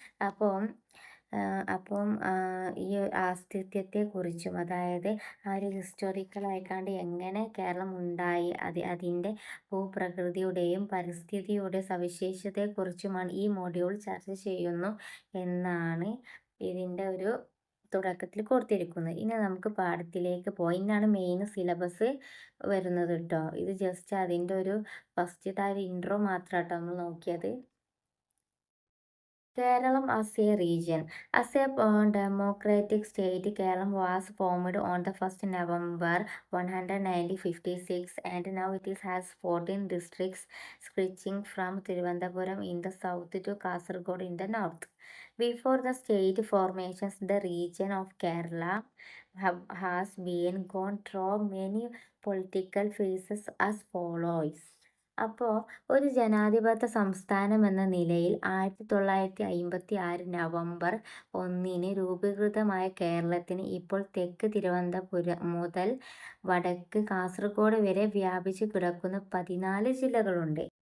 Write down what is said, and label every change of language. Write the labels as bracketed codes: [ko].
[ml] അപ്പം അപ്പം ഈ അസ്തിത്വത്തെക്കുറിച്ചും അതായത് ആ ഒരു ഹിസ്റ്റോറിക്കലായിക്കാണ്ട് എങ്ങനെ കേരളം ഉണ്ടായി, അതിൻ്റെ ഭൂപ്രകൃതിയുടെയും പരിസ്ഥിതിയുടെ സവിശേഷതയെക്കുറിച്ചുമാണ് ഈ മൊഡ്യൂൾ ചർച്ച ചെയ്യുന്നു എന്നാണ് ഇതിൻ്റെ ഒരു തുടക്കത്തിൽ കൊടുത്തിരിക്കുന്നത്. ഇനി നമുക്ക് പാഠത്തിലേക്ക് പോയി. ഇന്നാണ് മെയിൻ സിലബസ് വരുന്നത് കേട്ടോ. ഇത് ജസ്റ്റ് അതിൻ്റെ ഒരു ഫസ്റ്റത്തെ ആ ഒരു ഇൻട്രോ മാത്രം കേട്ടോ നമ്മൾ നോക്കിയത്. [en] Kerala as a region. As a democratic state, Kerala was formed on the 1st November 1956 and now it has 14 districts stretching from Thiruvananthapuram in the south to Kasaragod in the north. Before the state formations, the region of Kerala has been gone through many political phases as follows. [ml] അപ്പോൾ ഒരു ജനാധിപത്യ സംസ്ഥാനം എന്ന നിലയിൽ 1956 November 1 രൂപീകൃതമായ കേരളത്തിന് ഇപ്പോൾ തെക്ക് തിരുവനന്തപുരം മുതൽ വടക്ക് കാസർഗോഡ് വരെ വ്യാപിച്ചു കിടക്കുന്ന 14 ജില്ലകളുണ്ട്.